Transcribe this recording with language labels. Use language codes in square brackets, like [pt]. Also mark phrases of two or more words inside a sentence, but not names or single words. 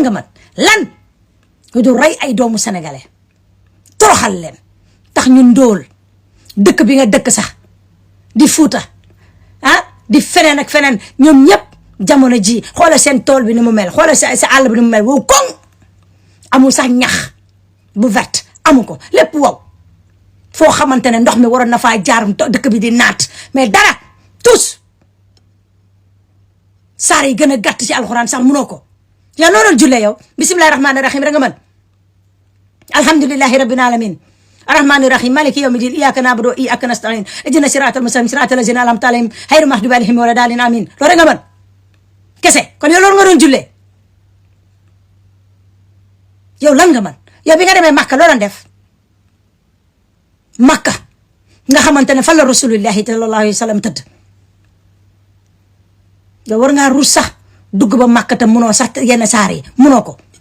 [wo] nga man lan du rey ay doomu sénégalais toroxal leen tax ñu ndóol dëkk bi nga dëkk sax di Fuuta di feneen ak feneen ñoom ñëpp jamono ji xoolal seen tool bi ni mu mel xoolal sa àll bi ni mu mel wow koŋ amul sax ñax bu vert amu ko lépp wow foo xamante ne ndox mi waroon na faa jaar dëkk bi di naat mais dara tous saar yi gën a gàtt ci alxuraan sax munoo ko yow loolu jullee yow [ar] بسم الله الرحمن الرحيم [wo] rek nga mën [ar] الحمد لله رب العالمين الرحمن الرحيم مالك يوم الدين إياك نعبد وإياك نستعين اهدنا الصراط المستقيم صراط الذين أنعمت عليهم غير المغضوب عليهم ولا الضالين آمين [wo] loolu nga mën kese kon yow loolu nga doon jullee yow lan nga mën yow bi nga demee Makka loo doon def Makka nga xamante ne fa la [ar] رسول الله صلى الله عليه وسلم [wo] tëdd yow war ngaa rus sax dugg ba Makka te munoo sax yenn saar yi munoo ko